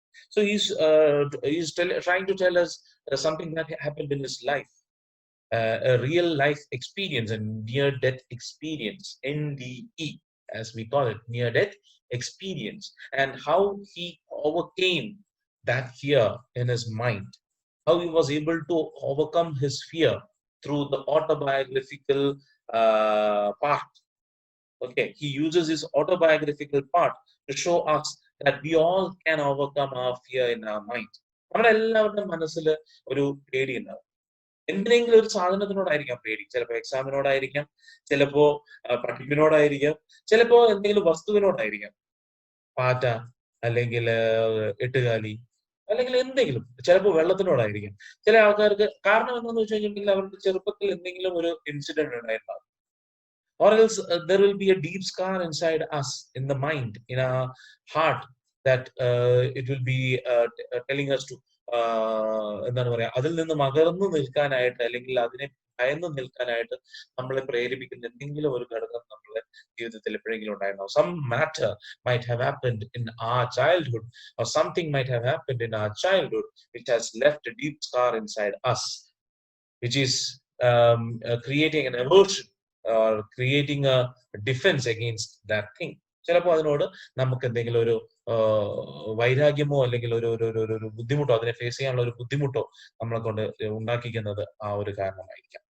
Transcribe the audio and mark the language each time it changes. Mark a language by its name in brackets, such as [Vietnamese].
[English] So he's trying to tell us something that happened in his life, a real life experience, a near-death experience, NDE, as we call it, near-death experience, and how he overcame that fear in his mind, how he was able to overcome his fear through the autobiographical part. Okay, he uses his autobiographical part to show us that we all can overcome our fear in our mind. [Malayalam] നമ്മുടെ എല്ലാവരുടെയും മനസ്സിൽ ഒരു പേടി ഉണ്ടാവും. എന്തിനെങ്കിലും ഒരു സാധനത്തിനോടായിരിക്കാം പേടി. ചിലപ്പോൾ എക്സാമിനോടായിരിക്കാം, ചിലപ്പോ പഠിപ്പിനോടായിരിക്കാം, ചിലപ്പോ എന്തെങ്കിലും വസ്തുവിനോടായിരിക്കാം. പാറ്റ, അല്ലെങ്കിൽ എട്ടുകാലി, അല്ലെങ്കിൽ എന്തെങ്കിലും, ചിലപ്പോൾ വെള്ളത്തിനോടായിരിക്കാം. ചില ആൾക്കാർക്ക് കാരണം എന്താണെന്ന് വെച്ച് കഴിഞ്ഞിട്ടുണ്ടെങ്കിൽ അവർക്ക് ചെറുപ്പത്തിൽ എന്തെങ്കിലും ഒരു incident ഉണ്ടായിട്ടുണ്ടാകും. [English] Or else there will be a deep scar inside us, in the mind, in our heart, that it will be telling us to [Malayalam] എന്താണ് പറയാ, അതിൽ നിന്ന് മകർന്നു നിൽക്കാനായിട്ട് അല്ലെങ്കിൽ അതിനെ ഭയന്നു നിൽക്കാനായിട്ട് നമ്മളെ പ്രേരിപ്പിക്കുന്ന എന്തെങ്കിലും ഒരു ഘടകം നമ്മൾ ജീവിതത്തിൽ എപ്പോഴെങ്കിലും ഉണ്ടായിരുന്നോ? [English] Some matter might have happened in our childhood, or something might have happened in our childhood which has left a deep scar inside us, which is creating an aversion or creating a defense against that thing. [Malayalam] ചിലപ്പോൾ അതിനോട് നമുക്ക് എന്തെങ്കിലും ഒരു വൈരാഗ്യമോ അല്ലെങ്കിൽ ഒരു ബുദ്ധിമുട്ടോ, അതിനെ face ചെയ്യാനുള്ള ഒരു ബുദ്ധിമുട്ടോ നമ്മളെ കൊണ്ട് ഉണ്ടാക്കിക്കുന്നത് ആ ഒരു കാരണമായിരിക്കാം.